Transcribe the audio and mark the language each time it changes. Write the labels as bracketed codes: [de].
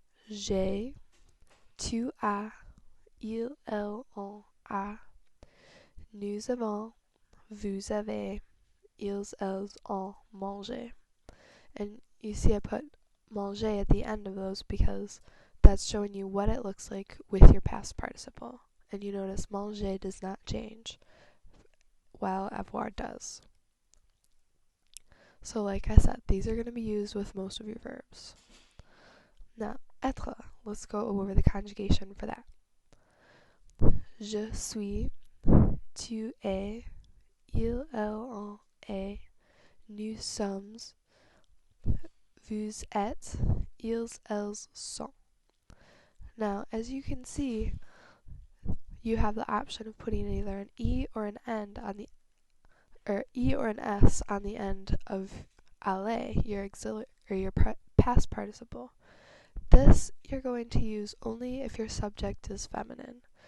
[fr] J'ai, tu as, il, elle, on a, nous avons, vous avez, ils, elles ont mangé. [en] And you see I put manger at the end of those because that's showing you what it looks like with your past participle. And you notice manger does not change, while avoir does. So like I said, these are going to be used with most of your verbs. Now, être, let's go over the conjugation for that. [fr] Je suis, tu es, il, elle, on est, nous sommes, vous êtes, ils, elles sont. [en] Now, as you can see, you have the option of putting either an E or an S on the end of aller, your auxiliary or your past participle. This you're going to use only if your subject is feminine.